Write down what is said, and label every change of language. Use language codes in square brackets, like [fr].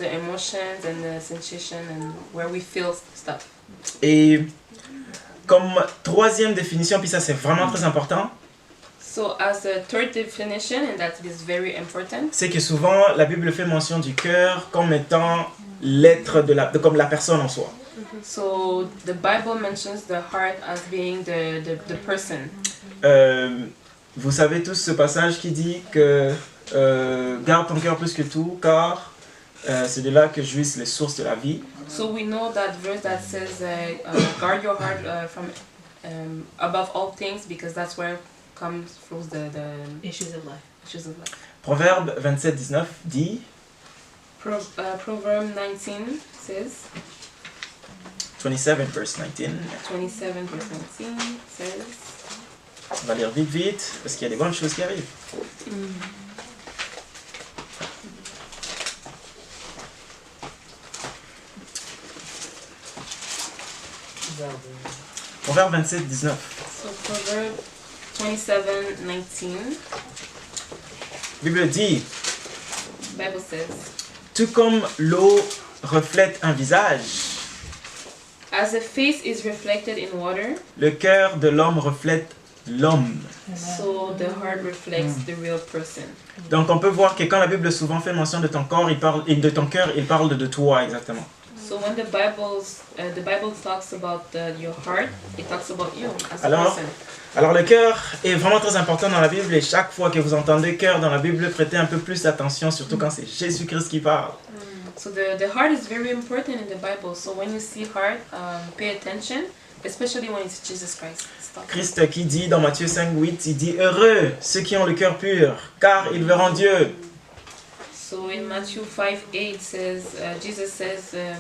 [en] The emotions and the sensation and where we feel stuff. [fr] Et comme troisième définition, puis ça c'est vraiment très important, [en] So as a third definition, and that is very important, [fr] c'est que souvent la Bible fait mention du cœur comme étant l'être comme la personne en soi. [en] so the Bible mentions the heart as being the person. [fr] Vous savez tous ce passage qui dit que garde ton cœur plus que tout, car c'est de là que jouissent les sources de la vie. [en] So we know that verse that says, guard your heart from above all things, because that's where flows the Issues of life. issues of life. [fr] Proverbe 27-19 dit, [en] Proverb 19 says, 27 verse 19, 27 verse 19 says, [fr] on va lire vite, parce qu'il y a des bonnes choses qui arrivent. Proverbe 27-19. [en] so Proverb 27:19, [fr] La Bible dit, [en] Bible says, [fr] tout comme l'eau reflète un visage, [en] as a face is reflected in water, [fr] le cœur de l'homme reflète l'homme. [en] so the heart reflects the real person. [fr] Donc on peut voir que quand la Bible souvent fait mention de ton corps, et de ton cœur, il parle de toi exactement. [en] So when the Bible talks about your heart, it talks about you as a [fr] Alors, [en] person. [fr] Alors le cœur est vraiment très important dans la Bible, et chaque fois que vous entendez cœur dans la Bible, prêtez un peu plus d'attention, surtout quand c'est Jésus-Christ qui parle. [en] So the heart is very important in the Bible. So when you see heart, pay attention, especially when it's Jesus Christ. [fr] Christ qui dit dans Matthieu 5:8, il dit « Heureux ceux qui ont le cœur pur, car ils verront Dieu. » [en] So in Matthew 5:8 says, Jesus says,